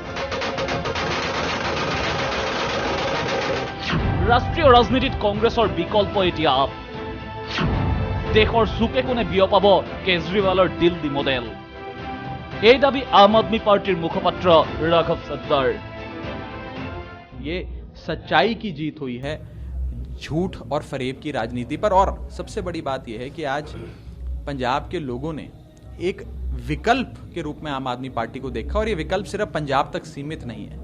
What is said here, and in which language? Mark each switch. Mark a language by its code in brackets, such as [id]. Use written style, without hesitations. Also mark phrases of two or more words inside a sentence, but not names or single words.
[as] ৰাষ্ট্ৰীয় ৰাজনীতিত কংগ্ৰেছৰ বিকল্প এতিয়া আপ। দেশৰ চুকে কোণে বিয়পাব কেজৰিৱালৰ দিল্লী মডেল। এই দাবী আম আদমি পাৰ্টিৰ মুখপাত্ৰ ৰাঘৱ সত্তাৰ। [hi] ये सच्चाई की जीत हुई है झूठ और फरेब की राजनीति पर। और सबसे बड़ी बात यह है कि आज पंजाब के लोगों ने एक विकल्प के रूप में आम आदमी पार्टी को देखा, और ये विकल्प सिर्फ पंजाब तक सीमित नहीं है।